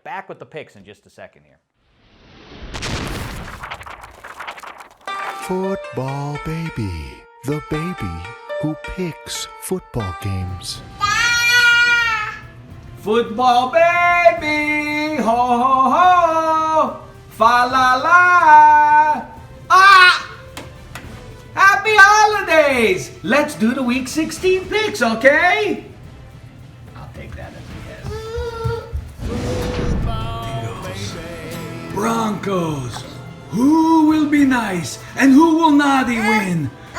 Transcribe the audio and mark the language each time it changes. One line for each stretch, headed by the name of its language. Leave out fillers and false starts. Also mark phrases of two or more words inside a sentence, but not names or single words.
English: Back with the picks in just a second here. Football baby, the baby who picks football games. Football baby, ho ho ho, fa la la, ah! Happy holidays! Let's do the Week 16 picks, okay? I'll take that as a yes. Eagles, Broncos. Who will be nice and who will not win?